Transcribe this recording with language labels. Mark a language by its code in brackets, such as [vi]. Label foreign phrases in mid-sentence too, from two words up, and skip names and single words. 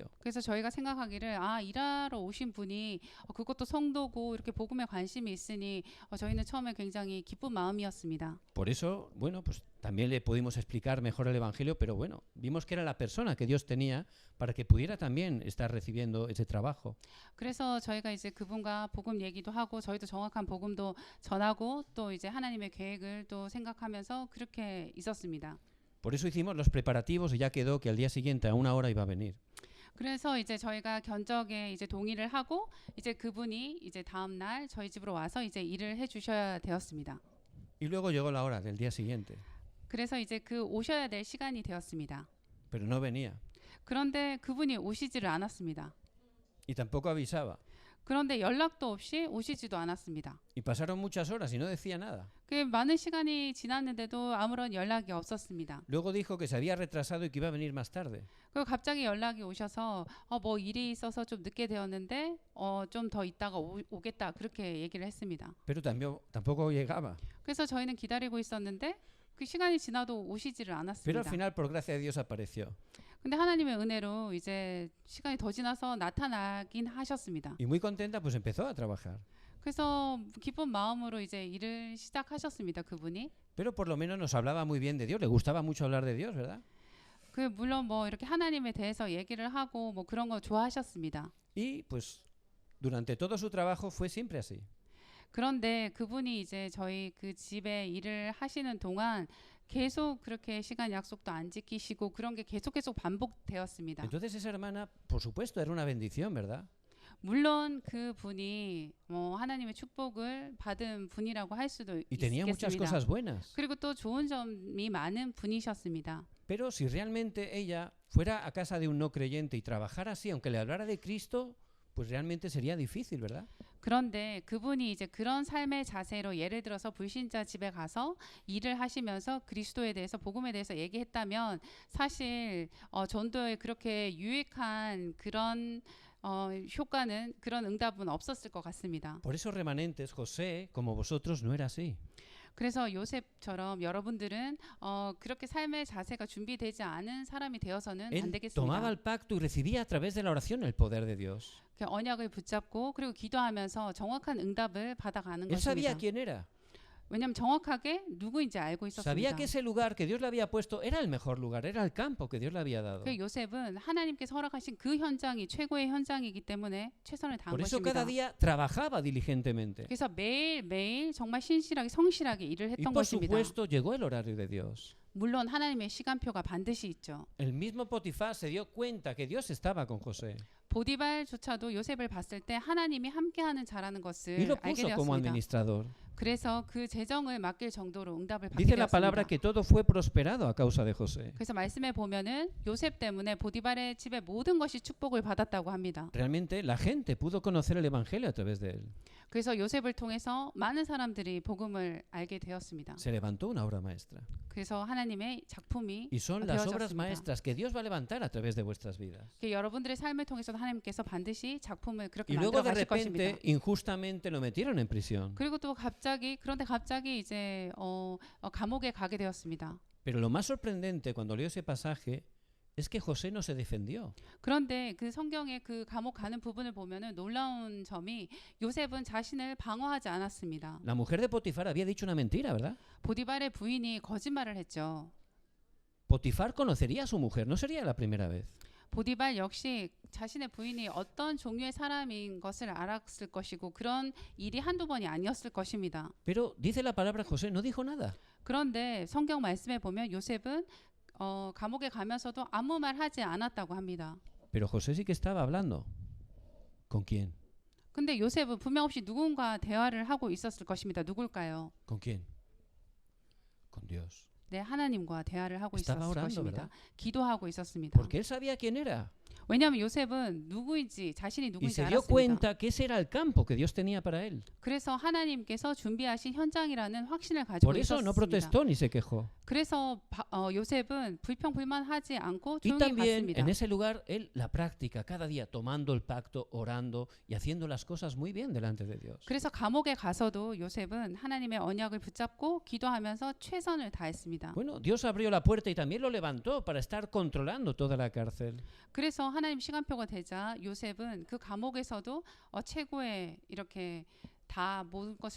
[ko] 그래서 저희가 생각하기를 일하러 오신 분이 그것도 성도고 이렇게 복음에 관심이 있으니 저희는 처음에 굉장히 기쁜 마음이었습니다. [es] Por eso, bueno, pues también le pudimos explicar mejor el evangelio, pero bueno, vimos que era la persona que Dios tenía para que pudiera también estar recibiendo ese trabajo. [ko] 그래서 저희가 이제 그분과 복음 얘기도 하고 저희도 정확한 복음도 전하고 또 이제 하나님의 계획을 또 생각하면서 그렇게 있었습니다. [es] Por eso hicimos los preparativos y ya quedó que al día siguiente a una hora iba a venir. [ko] 그래서 이제 저희가 견적에 이제 동의를 하고 이제 그분이 이제 다음 날 저희 집으로 와서 이제 일을 해 주셔야 되었습니다. [es] Y luego llegó la hora del día siguiente, [ko] 그래서 이제 그 오셔야 될 시간이 되었습니다. [es] pero no venía [ko] 그런데 그분이 오시지를 않았습니다. [es] y tampoco avisaba. [ko] 그런데 연락도 없이 오시지도 않았습니다. [es] Y pasaron muchas horas y no decía nada. [ko] 그 많은 시간이 지났는데도 아무런 연락이 없었습니다. [es] Luego dijo que se había retrasado y que iba a venir más tarde. [ko] 그리고 갑자기 연락이 오셔서 뭐 일이 있어서 좀 늦게 되었는데 좀 더 있다가 오겠다 그렇게 얘기를 했습니다. [es] Pero tampoco llegaba. [ko] 그래서 저희는 기다리고 있었는데 그 시간이 지나도 오시지를 [es] Pero al [ko] 않았습니다. [es] final, por gracia de Dios, apareció. [ko] 근데 하나님의 은혜로 이제 시간이 더 지나서 나타나긴 하셨습니다. [es] Y muy contenta, pues empezó a trabajar. [ko] 그래서 기쁜 마음으로 이제 일을 시작하셨습니다. 그분이. [es] Pero por lo menos nos hablaba muy bien de Dios. Le gustaba mucho hablar de Dios, ¿verdad? [ko] 그 물론 뭐 이렇게 하나님에 대해서 얘기를 하고 뭐 그런 거 좋아하셨습니다. [es] Y pues durante todo su trabajo fue siempre así. [ko] 그런데 그분이 이제 저희 그 집에 일을 하시는 동안 계속 그렇게 시간 약속도 안 지키시고 그런 게 계속 반복되었습니다. [es] Entonces esa hermana, por supuesto, era una bendición, ¿verdad? [ko] 물론 그 분이 하나님의 축복을 받은 분이라고 할 수도 [es] Y tenía muchas [ko] 있겠습니다. [es] cosas buenas. [ko] 그리고 또 좋은 점이 많은 분이셨습니다. [es] Pero si realmente ella fuera a casa de un no creyente y trabajara así, aunque le hablara de Cristo, pues realmente sería difícil, ¿verdad? [ko] 그런데 그분이 이제 그런 삶의 자세로 예를 들어서 불신자 집에 가서 일을 하시면서 그리스도에 대해서 복음에 대해서 얘기했다면 사실 전도에 그렇게 유익한 그런 효과는 그런 응답은 없었을 것 같습니다. [es] Por eso remanentes, José, como vosotros, no era así. [ko] 그래서 요셉처럼 여러분들은 그렇게 삶의 자세가 준비되지 않은 사람이 되어서는 안 [es] Él [ko] 되겠습니다. [es] tomaba el pacto y recibía a través de la oración el poder de Dios. [ko] 그 언약을 붙잡고 그리고 기도하면서 정확한 응답을 받아가는 [es] Él sabía [ko] 것입니다. [es] quién era. [ko] 왜냐하면 정확하게 누구인지 알고 [es] Sabía [ko] 있었습니다. [es] que ese lugar que Dios le había puesto era el mejor lugar, era el campo que Dios le había dado. [ko] 그 요셉은 하나님께서 허락하신 그 현장이 최고의 현장이기 때문에 최선을 다한 [es] Por eso [ko] 것입니다. [es] cada día trabajaba diligentemente. [ko] 그래서 매일매일 정말 신실하게 성실하게 일을 [es] Y [ko] 했던 [es] por [ko] 것입니다. [es] supuesto llegó el horario de Dios. [ko] 물론 하나님의 시간표가 반드시 있죠. [es] El mismo Potifar se dio cuenta que Dios estaba con José [ko] 보디발조차도 요셉을 봤을 때 하나님이 함께하는 자라는 [es] y [ko] 것을 [es] lo [ko] 알게 [es] puso como [ko] 되었습니다. [es] administrador. [ko] 그래서 그 재정을 맡길 정도로 응답을 받게 [es] Dice la palabra [ko] 되었습니다. [es] que todo fue prosperado a causa de José. [ko] 그래서 말씀에 보면은 요셉 때문에 보디발의 집에 모든 것이 축복을 받았다고 합니다. [es] Realmente la gente pudo conocer el evangelio a través de él. [ko] 그래서 요셉을 통해서 많은 사람들이 복음을 알게 되었습니다. [es] Se levantó una obra maestra. [ko] 그래서 하나님의 작품이 [es] Y son las obras [ko] 되어졌습니다. [es] maestras que Dios va a levantar a través de vuestras vidas. [ko] 여러분들의 삶을 통해서 하나님께서 반드시 작품을 그렇게 [es] Y luego [ko] 만들어 [es] de [ko] 가실 것입니다. [es] repente, injustamente lo metieron en prisión. [ko] 그리고 또 그런데 갑자기 이제 감옥에 가게 되었습니다. [es] Pero lo más sorprendente cuando leo ese pasaje es que José no se defendió. [ko] 그런데 그 성경의 그 감옥 가는 부분을 보면은 놀라운 점이 요셉은 자신을 방어하지 않았습니다. [es] La mujer de Potifar había dicho una mentira, ¿verdad? [ko] 보디발의 부인이 거짓말을 했죠. [es] Potifar conocería a su mujer, no sería la primera vez. [ko] 보디발 역시 자신의 부인이 어떤 종류의 사람인 것을 알았을 것이고 그런 일이 한두 번이 아니었을 것입니다. [es] Pero dice la palabra José, no dijo nada. [ko] 그런데 성경 말씀에 보면 요셉은 감옥에 가면서도 아무 말 하지 않았다고 합니다. [es] Pero José sí que estaba hablando. ¿Con quién? [ko] 근데 요셉은 분명 없이 누군가 대화를 하고 있었을 것입니다. 누굴까요? [es] ¿Con quién? Con Dios. [ko] 네, 하나님과 대화를 하고 [es] Estaba [ko] 있었을 [es] orando, [ko] 것입니다. [es] ¿verdad? [ko] 기도하고 있었습니다. [es] Porque él sabía quién era. [ko] 왜냐하면 요셉은 누구인지 자신이 [es] Y [ko] 누구인지 [es] se dio [ko] 알았습니다. [es] cuenta que ese era el campo que Dios tenía para él. [ko] 그래서 하나님께서 준비하신 현장이라는 확신을 가지고 [es] Por eso no [ko] 있었습니다. [es] protestó ni se quejó. [ko] 그래서 요셉은 불평불만하지 않고 [es] Y [ko] 조용히 [es] también [ko] 봤습니다. [es] en ese lugar él la práctica cada día tomando el pacto, orando y haciendo las cosas muy bien delante de Dios. [ko] 그래서 감옥에 가서도 요셉은 하나님의 언약을 붙잡고 기도하면서 최선을 다했습니다. [es] Bueno, Dios abrió la puerta y también lo levantó para estar controlando toda la cárcel. [ko] 그래서 하나님 시간표가 되자 요셉은 그 감옥에서도 최고의 이렇게 다 모든 것을